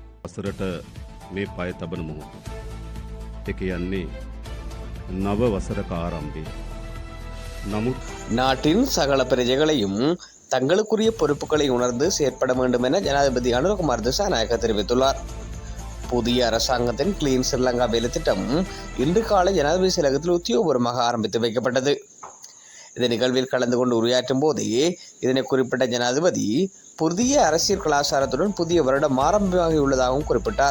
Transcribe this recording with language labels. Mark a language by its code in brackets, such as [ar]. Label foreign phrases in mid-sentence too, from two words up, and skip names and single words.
[si] වසරට මේ පය තබන මොහොත. ඒ කියන්නේ නව වසරක ආරම්භය. නමුත් [ta] நாட்டின் சகல பிரஜைகளையும் தங்களுக்குரிய பொறுப்புகளை உணர்ந்து செயற்பட வேண்டும் என ஜனாதிபதி அனுரகுமார் திசாநாயக்க தெரிவித்துள்ளார். புதிய அரசாங்கத்தின் கிளீன் ஸ்ரீலங்கா வேலைத்திட்டம் இன்று காலை ஜனாதிபதி செயலகத்தில் உத்தியோகபூர்வமாக ஆரம்பித்து வைக்கப்பட்டது. இந்த நிகழ்வில் கலந்து கொண்டு உரையாற்றும் போதே இதனை குறிப்பிட்ட ஜனாதிபதி புதிய அரசியல் கலாச்சாரத்துடன் புதிய வருடம் ஆரம்பமாகியுள்ளதாகவும் குறிப்பிட்டார்.